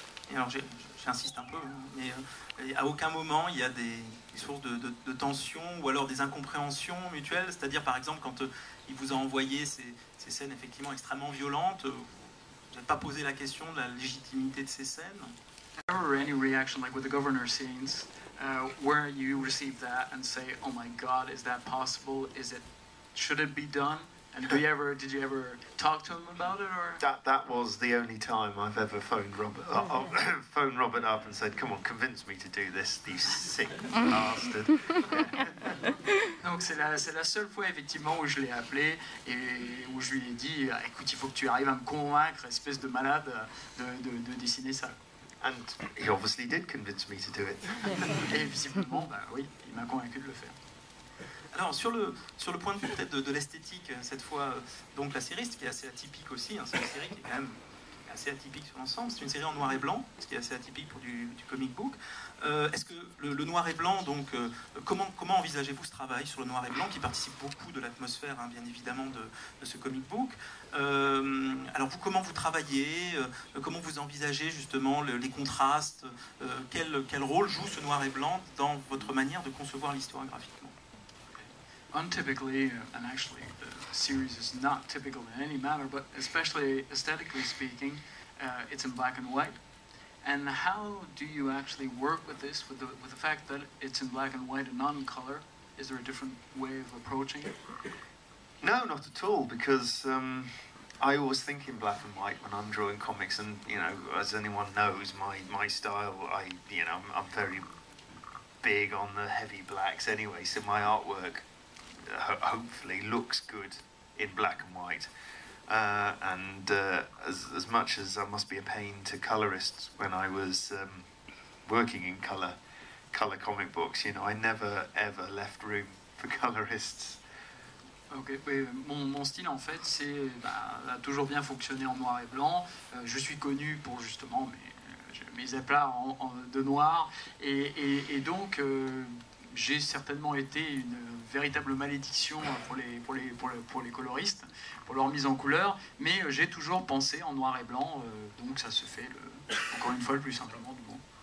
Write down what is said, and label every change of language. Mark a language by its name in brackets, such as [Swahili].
[French] Et alors j'insiste un peu, mais à aucun moment il y a des sources de tension ou alors des incompréhensions mutuelles, c'est-à-dire par exemple quand il vous a envoyé ces scènes effectivement extrêmement violentes, vous n'avez pas posé la question de la légitimité de ces scènes? [English] Ever any reaction like with the governor scenes where you receive that and say, oh my god, is that possible, should it be done? And did you ever talk to him about it, or that was the only time I've ever phoned Robert up and said, come on, convince me to do this, you sick bastard. [French] Donc c'est la seule fois effectivement où je l'ai appelé et où je lui ai dit, écoute, il faut que tu arrives à me convaincre, espèce de malade, de dessiner ça. [English] And he obviously did convince me to do it. [French] Et visiblement, oui, il m'a convaincu de le faire. Alors sur le point de vue peut-être de l'esthétique, cette fois, donc la série, ce qui est assez atypique aussi, c'est une série qui est quand même assez atypique sur l'ensemble, c'est une série en noir et blanc, ce qui est assez atypique pour du comic book. Est-ce que le noir et blanc, donc comment envisagez-vous ce travail sur le noir et blanc qui participe beaucoup de l'atmosphère, bien évidemment, de ce comic book? Alors comment vous travaillez, comment vous envisagez justement les contrastes, quel rôle joue ce noir et blanc dans votre manière de concevoir l'histoire graphiquement? [English] Untypically, and actually the series is not typical in any manner, but especially aesthetically speaking, it's in black and white. And how do you actually work with this, with the fact that it's in black and white and not in color? Is there a different way of approaching it? No, not at all, because I always think in black and white when I'm drawing comics, and as anyone knows, my style, I'm very big on the heavy blacks anyway, so my artwork hopefully looks good in black and white. As much as I must be a pain to colorists when I was working in color comic books, I never ever left room for colorists. [French] Ok, mon style en fait a toujours bien fonctionné en noir et blanc. Je suis connu pour justement mes éplats de noir et donc j'ai certainement été une véritable malédiction pour les coloristes, pour leur mise en couleur, mais j'ai toujours pensé en noir et blanc, donc ça se fait encore une fois le plus simplement du monde.